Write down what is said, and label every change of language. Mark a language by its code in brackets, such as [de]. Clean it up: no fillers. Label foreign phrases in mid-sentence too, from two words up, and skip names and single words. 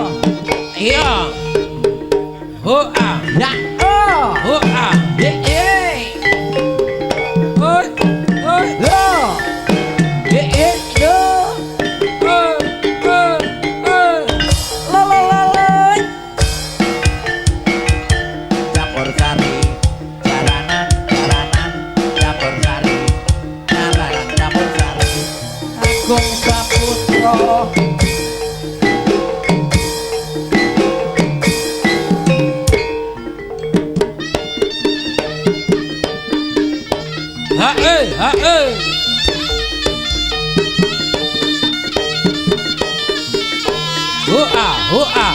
[id] Ya. Hoa. Ya. Oh. Hoa. Ye ye. Oi. Oi. Lo. Ye ye lo. Oi. Oi. Oi. Lo lo lo lo. Campur sari. Jalanan jalanan. Campur sari. Jalanan campur sari. Agung Saputra. Ha eh, ha eh. Hoa, hoa.